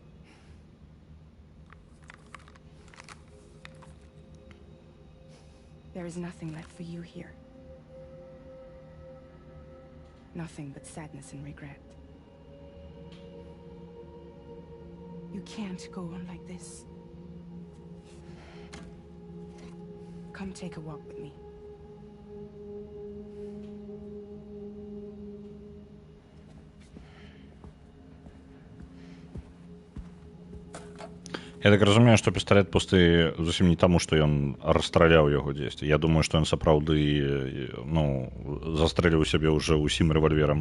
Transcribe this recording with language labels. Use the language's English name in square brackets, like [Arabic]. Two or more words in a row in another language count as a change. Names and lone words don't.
[English] There is nothing left for you here. Nothing but sadness and regret. You can't go on like this. Come take a walk with me. [Belarusian] Я так разумею, што пісталет пусты зусім не таму, што ён расстраляў яго дзесьці. Я думаю, што ён сапраўды застрэліў сябе ўжо ўсім рэвальверам.